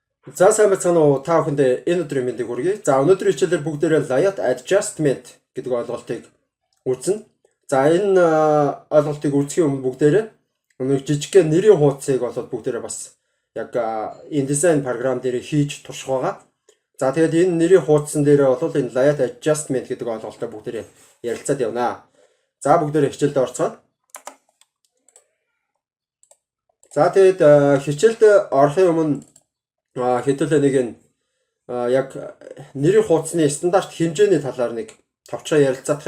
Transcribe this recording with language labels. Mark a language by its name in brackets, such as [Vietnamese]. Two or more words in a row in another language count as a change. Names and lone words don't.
[Mongolian] За сайн байцгаана уу та бүхэнд энэ өдрийн мэндийг хүргэе. За өнөөдрийн хичээлээр бүгдээрээ [English] layout adjustment [Mongolian] гэдэг ойлголтыг үзнэ. За энэ ойлголтыг үзэхийн өмнө бүгдээрээ нэг жижигхэн нэрийн хуудсыг болоод бүгдээрээ бас яг InDesign програм дээр хийж турших байгаа. За тэгээд энэ нэрийн хуудсан дээр бол энэ [English] layout adjustment [Mongolian] гэдэг ойлголтоо бүгдээрээ ярилцаад явнаа. За бүгдээрээ хичээлдээ орцгоо. За тэгээд хичээлд орохын өмнө хэдүүлээ нэг энэ яг нэрийн хуудасны стандарт хэмжээний талаар нэг товчоо ярилцаадах юм.